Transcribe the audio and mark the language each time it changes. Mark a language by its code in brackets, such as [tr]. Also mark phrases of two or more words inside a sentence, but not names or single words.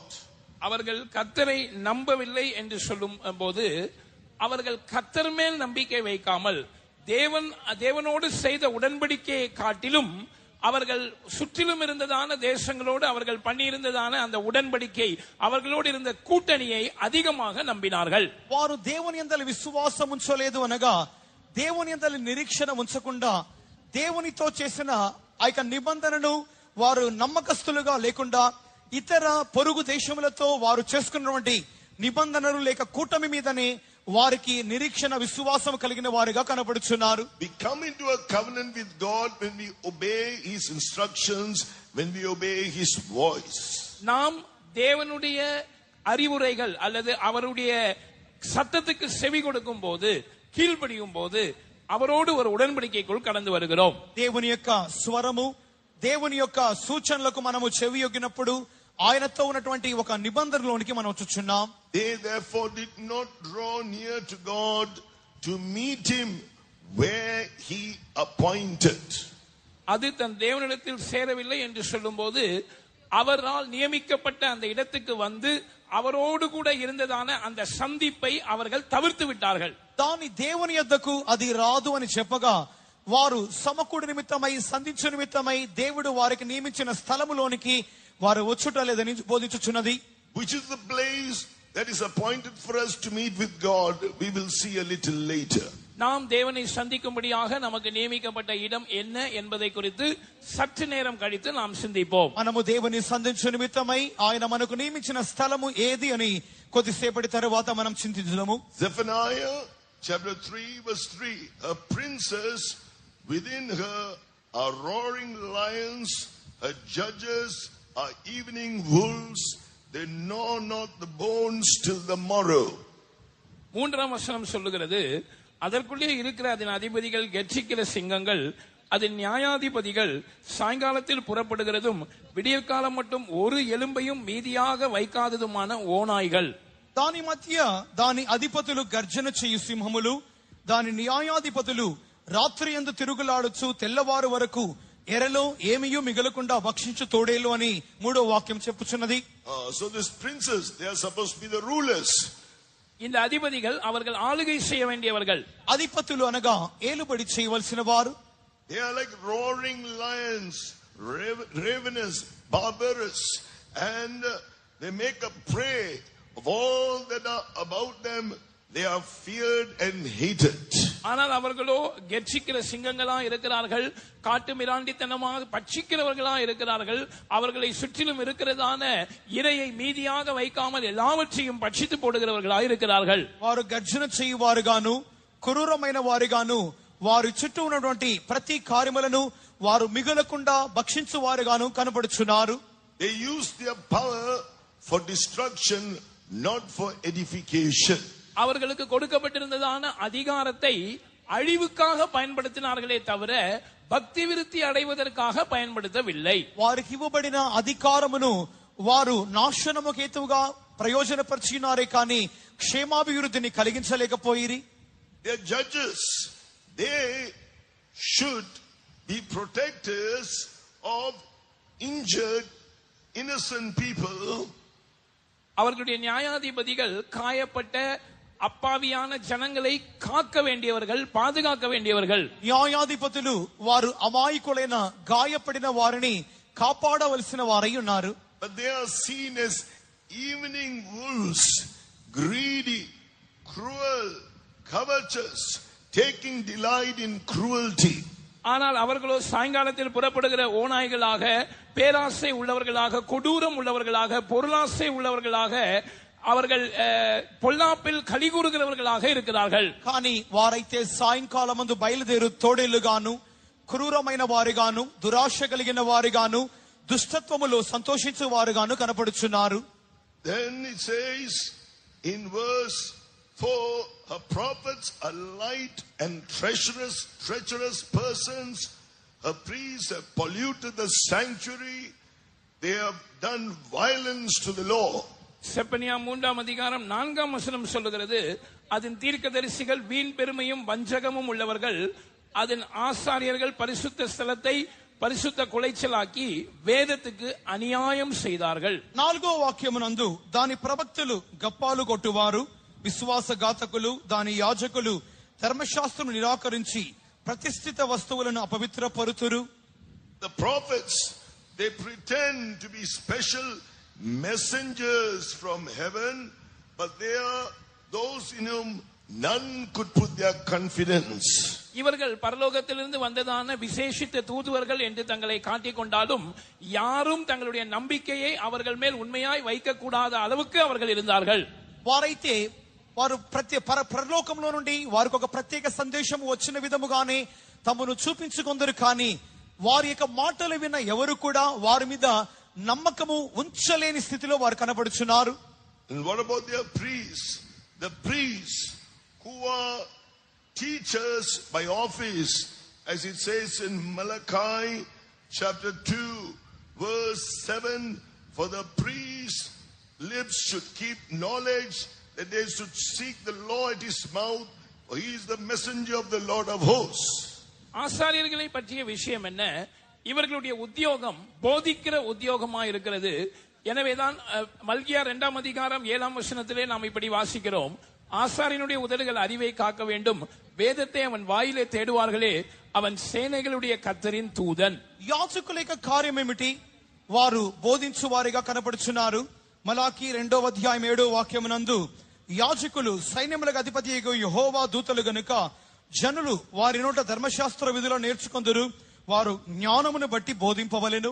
[ta] அவர்கள் கர்த்தரை நம்பவில்லை என்று சொல்லும் போது அவர்கள் கர்த்தர் மேல் நம்பிக்கை வைக்காமல் தேவனோடு செய்த உடன்படிக்கையை காட்டிலும் அவர்கள் சுற்றிலும் இருந்ததான தேசங்களோடு அவர்கள் பண்ணியிருந்ததான அந்த உடன்படிக்கை, அவர்களோடு இருந்த கூட்டணியை அதிகமாக நம்பினார்கள். [te] వారు దేవుని యందు విశ్వాసం ఉంచలేదు అనగా దేవుని యందు నిరీక్షణ ఉంచకుండా దేవునితో చేసిన ఆ యొక్క నిబంధనను వారు నమ్మకస్తులుగా లేకుండా ఇతర పొరుగు దేశములతో వారు చేసుకున్నటువంటి నిబంధనలు లేక కూటమి మీదనే వారికి నిరీక్షణ విశ్వాసం కలిగిన వారుగా కనబడుచున్నారు. [en] We come into a covenant with God when we obey His instructions, when we obey His voice. [ta] நாம் தேவனுடைய அறிவுரைகள் அல்லது அவருடைய சத்தத்துக்கு செவி கொடுக்கும் போது, கீழ்ப்படியும் போது அவரோடு ஒரு உடன்படிக்கைக்குள் கடந்து வருகிறோம். [te] దేవుని యొక్క స్వరము, దేవుని యొక్క సూచనలకు మనము చెవియొగ్గినప్పుడు ఆయనతో ఉన్నటువంటి ఒక నిబంధనలోనికి మనం వచ్చుచున్నాం. [en] They therefore did not draw near to God to meet Him where He appointed. [ta] அது தன் தேவனிடத்தில் சேரவில்லை என்று சொல்லும்போது அவரால் நியமிக்கப்பட்ட அந்த இடத்துக்கு வந்து அவரோடு கூட இருந்ததான அந்த சந்திப்பை அவர்கள் தவிர்த்து விட்டார்கள். [te] దాని దేవుని యొద్దకు అది రాదు అని చెప్పగా వారు సమకూడి నిమిత్తమై సంధించు నిమిత్తమై దేవుడు వారికి నియమించిన స్థలములోనికి వారు వచ్చుట లేదని బోధించుచున్నది. [en] Which is the place that is appointed for us to meet with God, we will see a little later. [ta] நாம் தேவனை சந்திக்கும்படியாக நமக்கு நியமிக்கப்பட்ட இடம் என்ன என்பதை குறித்து சற்று நேரம் கழித்து நாம் சிந்திப்போம். [te] మనము దేవుని సంధించు నిమిత్తమై ఆయన మనకు నియమించిన స్థలము ఏది అని కొద్దిసేపటి తరువాత మనం చింతించుదాము. [en] Zephaniah chapter 3 verse 3, her princes within her are roaring lions, her judges are evening wolves, they know not the bones till the morrow. [ta] மூன்றாம் வசனம் சொல்லுகிறது, அதற்குள்ளே இருக்கிற அதன் அதிபதிகள் கெர்ச்சிக்கிற சிங்கங்கள், அதன் நியாயாதிபதிகள் சாயங்காலத்தில் புறப்படுகிறதும் விடியற்காலம் மட்டும் ஒரு எலும்பையும் மீதியாக வைக்காததுமான ஓநாய்கள். [te] దాని మధ్య దాని అధిపతులు గర్జన చేయు సింహములు, దాని న్యాయాధిపతులు రాత్రి యందు తిరుగులాడుచు తెల్లవారు వరకు ఎరలో ఏమీయూ మిగలకుండా భక్షించు తోడేలు అని మూడో వాక్యం చెప్పుచున్నది. [en] So these princes, they are supposed to be the rulers. [ta] இந்த அதிபதிகள் அவர்கள் ஆளுகை செய்ய வேண்டியவர்கள். [te] అధిపతులు అనగా ఏలుబడి చేయవలసిన వారు. [en] They are like roaring lions, ravenous, barbarous, and they make a prey of all that are about them. They are feared and hated. [ta] ஆனால் அவர்களோ கெர்ச்சிக்கிற சிங்கங்களா இருக்கிறார்கள், காட்டு மிராண்டித்தனமாக பட்சிக்கிறவர்களா இருக்கிறார்கள். அவர்களை சுற்றிலும் இருக்கிறதான இரையை மீதியாக வைக்காமல் எல்லாவற்றையும் பட்சித்து போடுகிறவர்களா இருக்கிறார்கள். [te] వారు గర్జన చేయువారుగాను క్రూరమైన వారుగాను వారి చుట్టూ ఉన్నటువంటి ప్రతి కార్యములను వారు మిగలకుండా భక్షించువారుగాను కనబడుచున్నారు. [en] They use their power for destruction, not for edification. [ta] அவர்களுக்கு கொடுக்கப்பட்டிருந்ததான அதிகாரத்தை அழிவுக்காக பயன்படுத்தினார்களே தவிர பக்தி விருத்தி அடைவதற்காக பயன்படுத்தவில்லை. [te] వారికి ఇవ్వబడిన అధికారమును వారు నాశనము హేతువుగా ప్రయోజనపరిచినారే కానీ క్షేమాభివృద్ధిని కలిగించలేకపోయిరి. [en] Their judges, they should be protectors of injured innocent people. [ta] அவர்களுடைய நியாயாதிபதிகள் காயப்பட்ட அப்பாவியான ஜனங்களை காக்க வேண்டியவர்கள் பாதுகாக்க வேண்டியவர்கள். [te] న్యాయాధిపతులు వారు అమాయకులైన గాయపడిన వారిని కాపాడవలసిన వారై ఉన్నారు. [en] But they are seen as evening wolves, greedy, cruel, covetous, taking delight in cruelty. [ta] ஆனால் அவர்களோ சாயங்காலத்தில் புறப்படுகிற ஓநாய்களாக, பேராசை உள்ளவர்களாக, கொடூரம் உள்ளவர்களாக, பொருளாசை உள்ளவர்களாக, அவர்கள் பொல்லாப்பில் கலிகூறுகிறவர்களாக இருக்கிறார்கள். [te] కానీ వారైతే సాయంకాలమందు బయలుదేరు తోడేలుగాను క్రూరమైన వారిగాను దురాశ కలిగిన వారిగాను దుష్టత్వములో సంతోషించే వారుగాను కనపడుచున్నారు. [en] Then it says in verse 4, her prophets are light and treacherous persons. Her priests have polluted the sanctuary. They have done violence to the law. [ta] செப்பனியா 3ஆம் அதிகாரம் 4ஆம் வசனம் சொல்லுகிறது, அதன் தீர்க்கதரிசிகள் வீண் பெருமையும் வஞ்சகமும் உள்ளவர்கள், அதன் ஆசாரியர்கள் பரிசுத்த ஸ்தலத்தை பரிசுத்த குலைச்சலாக்கி వేదத்துக்கு అన్యాయం செய்தார்கள். [te] 4వ వాక్యమునందు దాని ప్రవక్తలు గప్పాలు కొట్టువారు, విశ్వాసఘాతకులు, దాని యాజకులు ధర్మశాస్త్రం నిరాకరించి ప్రతిష్ఠిత వస్తువులను అపవిత్రపరుతురు. [en] The prophets, they pretend to be special messengers from heaven, but they are those in whom none could put their confidence. [ta] இவர்கள் பரலோகத்திலிருந்து வந்ததான விசேஷித்த தூதுவர்கள் என்று தங்களை காட்டிக் கொண்டாலும் யாரும் தங்களுடைய நம்பிக்கையை அவர்கள் மேல் உண்மையாய் வைக்க கூடாத அளவுக்கு அவர்கள் இருந்தார்கள். [te] వారైతే వారు పరలోకంలో నుండి వారికి ఒక ప్రత్యేక సందేశం వచ్చిన విధముగానే తమను చూపించుకొందరు, కానీ వారి యొక్క మాటలు విన్న ఎవరు కూడా వారి మీద నమ్మకము ఉంచలేని స్థితిలో వారు కనబడుచున్నారు. [en] And what about their priests? The priests who are teachers by office, as it says in Malachi chapter 2 verse 7, for the priest's lips should keep knowledge, that they should seek the law at his mouth, for he is the messenger of the Lord of hosts. [ta] ஆசாரியர்களை பற்றிய விஷயம் என்ன? இவர்களுடைய உத்தியோகம் போதிக்கிற உத்தியோகமா இருக்கிறது. எனவேதான் மல்கியா 2ஆம் அதிகாரம் 7ஆம் வசனத்திலே நாம் இப்படி வாசிக்கிறோம், ஆசாரியனுடைய உதடுகள் அறிவை காக்க வேண்டும், వేదத்தை அவன் வாயிலே தேடுவார்களே, அவன் சேனைகளுடைய கர்த்தரின் தூதன். [te] యాజకుల యొక్క కార్యం ఏమిటి? వారు బోధించు వారిగా కనపడుచున్నారు. మలాకి 2వ అధ్యాయం 7వ వాక్యమునందు యాజకులు సైన్యములకు అధిపతి యెహోవా దూతలు గనుక జనులు వారి నోట ధర్మశాస్త్ర విధులను నేర్చుకొందురు, వారు జ్ఞానమును బట్టి బోధింపవలెను.